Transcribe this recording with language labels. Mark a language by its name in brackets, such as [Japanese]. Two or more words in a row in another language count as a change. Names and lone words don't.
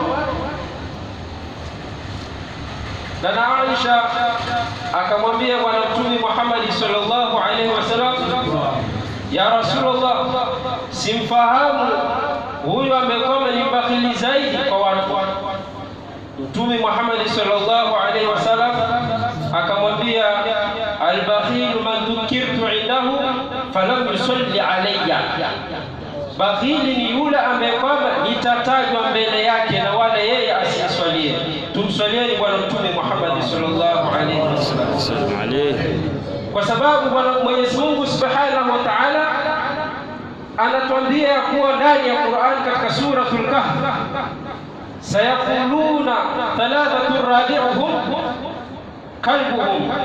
[Swahili] Na Aisha akamwambia Bwana Mtume Muhammad [Arabic] صلى الله عليه وسلم، يا رسول الله, [Swahili] simfahamu huyu amekuwa ni mbakhili zaidi kwa watu. Mtume Muhammad [Arabic] صلى الله عليه وسلم [Swahili] akamwambia, [Arabic] البخيل من فلم يصل علي, [Swahili] bakhili ni yule ambaye kwamba nitatajwa mbele yake na wala yeye asiswalie. Tumswalieni Bwana Mtume Muhammad [Arabic] صلى الله عليه وسلم, [Swahili] kwa sababu Bwana Mwenyezi Mungu [Arabic] سبحانه وتعالى [Swahili] anatuambia kuwa ndani ya Qur'an katika [Arabic] سورة الكهف, سيقولون ثلاثة رابعهم كلبهم.